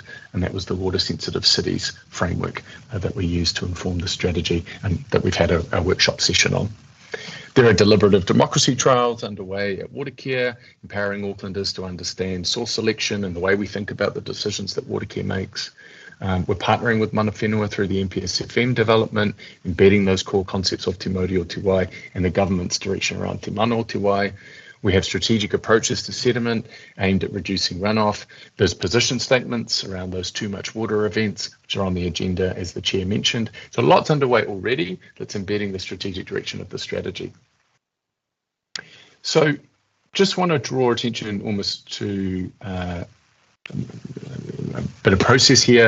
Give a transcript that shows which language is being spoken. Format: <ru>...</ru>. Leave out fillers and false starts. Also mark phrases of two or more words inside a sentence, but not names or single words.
<en>And that was the Water Sensitive Cities framework that we used to inform the strategy and that we've had a workshop session on. There are deliberative democracy trials underway at Watercare, empowering Aucklanders to understand source selection and the way we think about the decisions that Watercare makes. We're partnering with</en> <mi>mana whenua</mi> <en>through the MPSFM development, embedding those core concepts of</en> <mi>te mauri o te wai</mi> <en>and the government's direction around</en> <mi>te mana o te wai.</mi> <en>We have strategic approaches to sediment aimed at reducing runoff. There's position statements around those too much water events, which are on the agenda, as the chair mentioned. So lots underway already that's embedding the strategic direction of the strategy. So just want to draw attention almost to a bit of process here.</en>